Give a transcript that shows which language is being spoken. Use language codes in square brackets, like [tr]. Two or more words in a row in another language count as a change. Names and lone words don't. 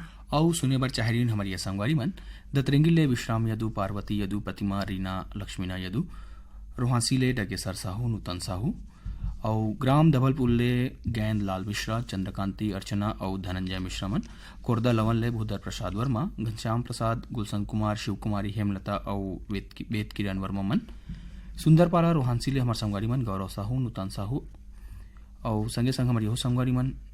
[hne] औ सुने बर चाहरीन हमारी संगवारी मन दतरेंगी ले विश्राम यदु पार्वती यदु प्रतिमा रीना लक्ष्मीना यदु रोहासी ले डगेसर साहू नूतन साहू औ ग्राम धवलपुर ले गैंद लाल मिश्रा चंद्रकांति अर्चना और धनंजय मिश्रा मन कोरदा लवन ले भूधर प्रसाद वर्मा घनश्याम प्रसाद गुलशन कुमार शिव कुमारी हेमलता और वेद किरण वर्मा मन सुंदरपारा रोहानसी ले हमार संगवारी मन गौरव साहू नूतन साहू और संगे संग हमारी हो संगवारी मन